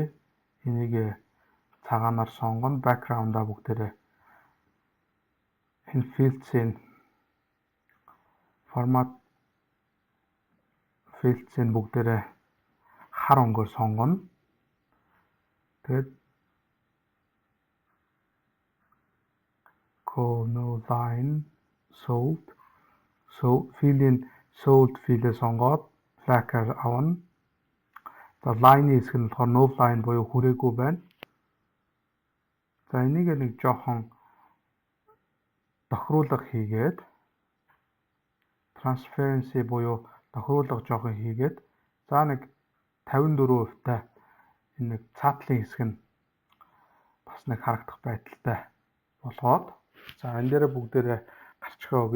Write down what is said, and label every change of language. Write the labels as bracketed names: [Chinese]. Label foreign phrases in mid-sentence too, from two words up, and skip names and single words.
[Mongolian] Энийг цагаанаар сонгоно. Background-а бүгдээрээ энэ fields-ийн формат fields-ийн бүгдээрээ хар өнгөөр сонгоно. [English] Тэгээд no line sold. [Mongolian] Field-ийн [English] sold field- [Mongolian] ээ сонгоод flag-аар авна. За line-ийн хэсэг нь болохоор [English] no line [Mongolian] буюу хүрээгүй байна. За энийг нэг жоохон тохируулга хийгээд transparency буюу тохируулга жоохон хийгээд за нэг 54% та энэ нэг цаатлын хэсэг нь бас нэг харагдах байдалтай болгоод за энэ дээр бүгдээрээ гарчгаа өгье.